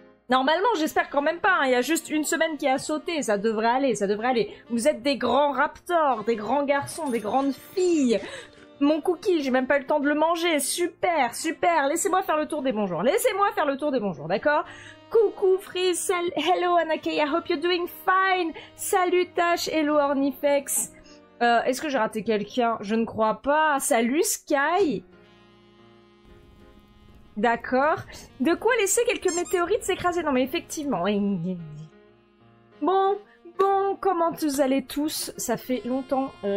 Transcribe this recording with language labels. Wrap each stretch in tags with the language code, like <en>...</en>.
<fr>Normalement, j'espère quand même pas, hein. Il y a juste une semaine qui a sauté, ça devrait aller, ça devrait aller. Vous êtes des grands raptors, des grands garçons, des grandes filles. Mon cookie, j'ai même pas eu le temps de le manger. Super, super. Laissez-moi faire le tour des bonjours. Laissez-moi faire le tour des bonjours, d'accord? Coucou</fr> <en>Freeze, hello Anake, I hope you're doing fine.</en> <fr>Salut Tash,</fr> <en>hello</en> <fr>Ornifex. Est-ce que j'ai raté quelqu'un? Je ne crois pas. Salut Sky. D'accord. De quoi laisser quelques météorites s'écraser? Non mais effectivement. Bon, comment vous allez tous? Ça fait longtemps.</fr>